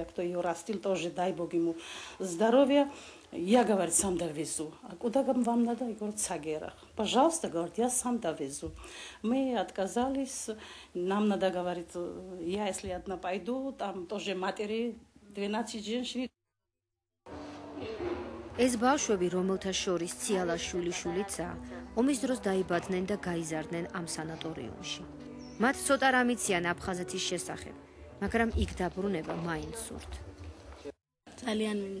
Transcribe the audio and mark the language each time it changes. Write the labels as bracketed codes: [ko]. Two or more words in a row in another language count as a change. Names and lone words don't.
[ru] Кто ее растил, тоже дай Бог ему здоровья. Я, говорит, сам довезу. А куда вам надо? Я говорю, Цагерах. Пожалуйста, говорит, я сам довезу. Мы отказались. Нам надо, говорит, я если одна пойду, там тоже матери, 12 женщин. [ka] ეს ბავშვები, რომელთა შორის ციალა შვილიშვილიცაა, ომის დროს დაიბადნენ და გაიზარდნენ ამ სანატორიუმში. მათ ცოტა რამ იციან აფხაზეთის შესახებ, მაგრამ იქ დაბრუნება მაინც სურთ. ძალიან მინდა.